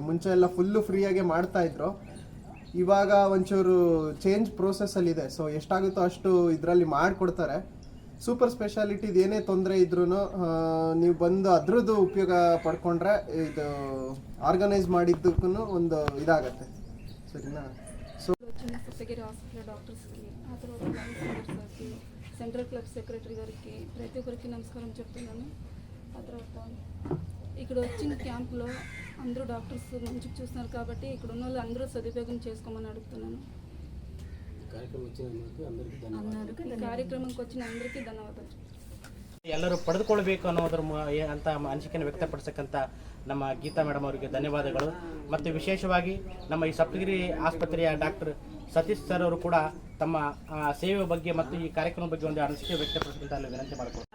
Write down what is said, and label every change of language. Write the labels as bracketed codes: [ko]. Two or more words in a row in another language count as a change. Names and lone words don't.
[kn] ಮುಂಚೆ ಎಲ್ಲ ಫುಲ್ಲು ಫ್ರೀಯಾಗೆ ಮಾಡ್ತಾಯಿದ್ರು, ಇವಾಗ ಒಂಚೂರು ಚೇಂಜ್ ಪ್ರೋಸೆಸ್ಸಲ್ಲಿದೆ. ಸೊ ಎಷ್ಟಾಗುತ್ತೋ ಅಷ್ಟು ಇದರಲ್ಲಿ ಮಾಡಿಕೊಡ್ತಾರೆ. ಸೂಪರ್ ಸ್ಪೆಷಾಲಿಟಿದು ಏನೇ ತೊಂದರೆ ಇದ್ರೂ ನೀವು ಬಂದು ಅದರದ್ದು ಉಪಯೋಗ ಪಡ್ಕೊಂಡ್ರೆ ಇದು ಆರ್ಗನೈಸ್ ಮಾಡಿದ್ದಕ್ಕೂ ಒಂದು ಇದಾಗತ್ತೆ. [te] సరేనా? సో సప్తగిరి హాస్పిటల్ డాక్టర్స్కి, ఆ తర్వాత సార్కి, [en] central club secretary [te] గారికి, ప్రతి ఒక్కరికి నమస్కారం చెప్తున్నాను. ఆ తర్వాత ఇక్కడ వచ్చిన క్యాంపులో అందరూ డాక్టర్స్ మంచిగా చూస్తున్నారు కాబట్టి ఇక్కడ ఉన్న వాళ్ళు అందరూ సదుపయోగం చేసుకోమని అడుగుతున్నాను. కార్యక్రమంకి వచ్చిన అందరికీ ధన్యవాదాలు. [kn] ಎಲ್ಲರೂ ಪಡೆದುಕೊಳ್ಬೇಕು ಅನ್ನೋದ್ರ ಅಂತ ಅನಿಸಿಕೆಯನ್ನು ವ್ಯಕ್ತಪಡಿಸಕ್ಕಂಥ ನಮ್ಮ ಗೀತಾ ಮೇಡಮ್ ಅವರಿಗೆ ಧನ್ಯವಾದಗಳು. ಮತ್ತು ವಿಶೇಷವಾಗಿ ನಮ್ಮ ಈ ಸಪ್ತಗಿರಿ ಆಸ್ಪತ್ರೆಯ ಡಾಕ್ಟರ್ ಸತೀಶ್ ಸರ್ ಅವರು ಕೂಡ ತಮ್ಮ ಸೇವೆ ಬಗ್ಗೆ ಮತ್ತು ಈ ಕಾರ್ಯಕ್ರಮದ ಬಗ್ಗೆ ಒಂದು ಅನಿಸಿಕೆ ವ್ಯಕ್ತಪಡಿಸಕ್ಕಂತ ವಿನಂತಿ ಮಾಡಿಕೊಡ್ತೀನಿ.